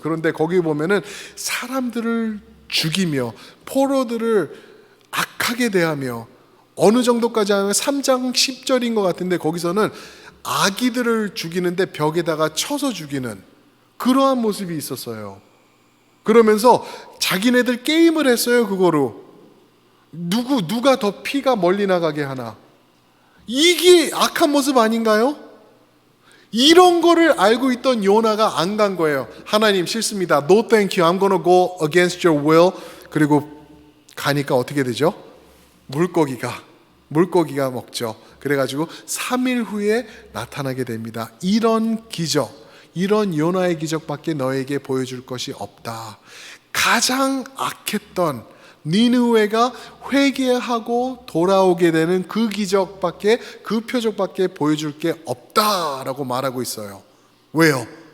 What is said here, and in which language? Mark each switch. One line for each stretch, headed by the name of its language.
Korean: 그런데 거기 보면은 사람들을 죽이며 포로들을 악하게 대하며 어느 정도까지 하면 3장 10절인 것 같은데 거기서는 아기들을 죽이는데 벽에다가 쳐서 죽이는 그러한 모습이 있었어요. 그러면서 자기네들 게임을 했어요. 그거로 누가 더 피가 멀리 나가게 하나. 이게 악한 모습 아닌가요? 이런 거를 알고 있던 요나가 안 간 거예요. 하나님 싫습니다.
English: No thank you. I'm gonna go against your will.
Korean: 그리고 가니까 어떻게 되죠? 물고기가 먹죠. 그래가지고 3일 후에 나타나게 됩니다. 이런 기적, 이런 요나의 기적밖에 너에게 보여줄 것이 없다. 가장 악했던 니느웨가 회개하고 돌아오게 되는 그 기적밖에, 그 표적밖에 보여줄 게 없다라고 말하고 있어요. 왜요?